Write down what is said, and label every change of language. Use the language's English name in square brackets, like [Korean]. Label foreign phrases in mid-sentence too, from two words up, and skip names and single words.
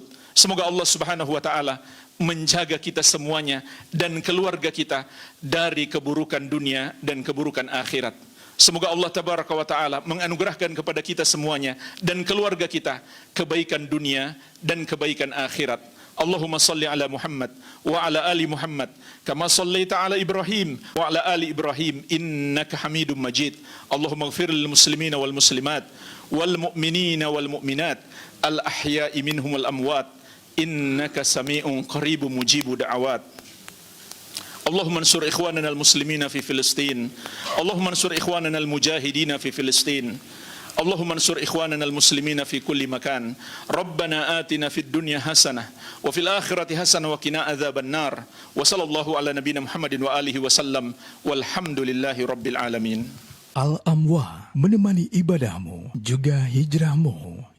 [Indonesian] Semoga Allah [Arabic] سبحانه وتعالى [Indonesian] menjaga kita semuanya dan keluarga kita dari keburukan dunia dan keburukan akhirat. Semoga Allah [Arabic] تبارك وتعالى [Indonesian] menganugerahkan kepada kita semuanya dan keluarga kita kebaikan dunia dan kebaikan akhirat. [Arabic] اللهم صل على محمد وعلى آل محمد كما صليت على إبراهيم وعلى آل إبراهيم إنك حميد مجيد. اللهم اغفر للمسلمين والمسلمات والمؤمنين والمؤمنات الأحياء منهم والأموات إنك سميع قريب مجيب الدعوات. اللهم انصر إخواننا المسلمين في فلسطين. اللهم انصر إخواننا المجاهدين في فلسطين. اللهم انصر إخواننا المسلمين في كل مكان. ربنا آتنا في الدنيا حسنة وفي الآخرة حسنة وقنا عذاب النار. وصلى الله على نبينا محمد وآله وسلم والحمد لله رب العالمين. [Indonesian] Al-Amwah menemani ibadahmu juga hijrahmu.